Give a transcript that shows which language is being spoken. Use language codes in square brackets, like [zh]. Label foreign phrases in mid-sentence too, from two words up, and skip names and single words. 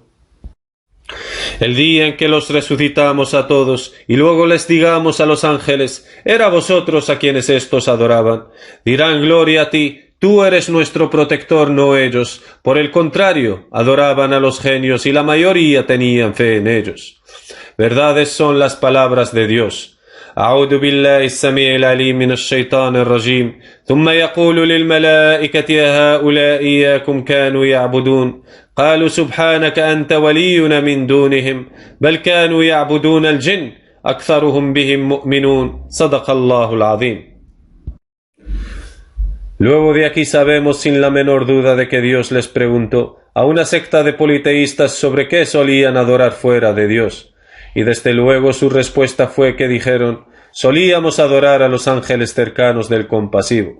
[es] El día en que los resucitamos a todos, y luego les digamos a los ángeles, «Era vosotros a quienes éstos adoraban», dirán, «Gloria a ti, tú eres nuestro protector, no ellos». Por el contrario, adoraban a los genios y la mayoría tenían fe en ellos. Verdades son las palabras de Dios. [ar] أعوذ بالله السميع العليم من الشيطان الرجيم ثم يقول للملائكة هؤلاء إياكم كانوا يعبدون قالوا سبحانك أنت ولينا من دونهم بل كانوا يعبدون الجن أكثرهم بهم مؤمنون صدق الله العظيم. [es] Luego de aquí sabemos sin la menor duda de que Dios les preguntó a una secta de politeístas sobre qué solían adorar fuera de Dios. Y desde luego su respuesta fue que dijeron, solíamos adorar a los ángeles cercanos del compasivo.